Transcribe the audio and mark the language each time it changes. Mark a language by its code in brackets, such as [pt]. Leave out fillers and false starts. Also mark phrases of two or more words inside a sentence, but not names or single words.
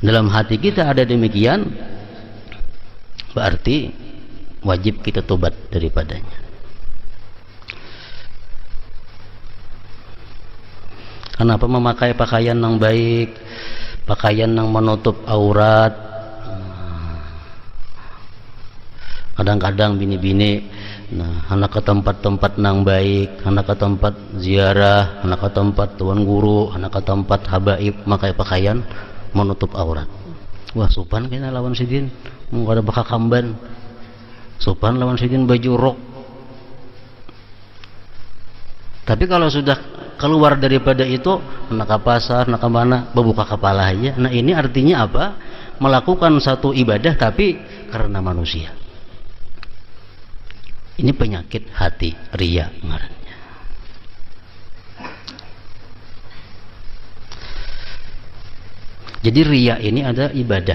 [id] Dalam hati kita ada demikian, berarti wajib kita tobat daripadanya. Kenapa memakai pakaian yang baik, pakaian yang menutup aurat? [bjn] Kadang-kadang bini-bini, nah, anak ke tempat-tempat nang baik, anak ke tempat ziarah, anak ke tempat tuan guru, anak ke tempat habaib, pakai pakaian menutup aurat. Wah, sopan kena lawan sidin, mau ada bakal kamban. Sopan lawan sidin baju rok. Tapi kalau sudah keluar daripada itu, nak ke pasar, nak ke mana, berbuka kepala aja. [id] Nah, ini artinya apa? Melakukan satu ibadah tapi karena manusia. [bjn] Ini penyakit hati, riya ngarannya. [id] Jadi riya ini ada ibadah.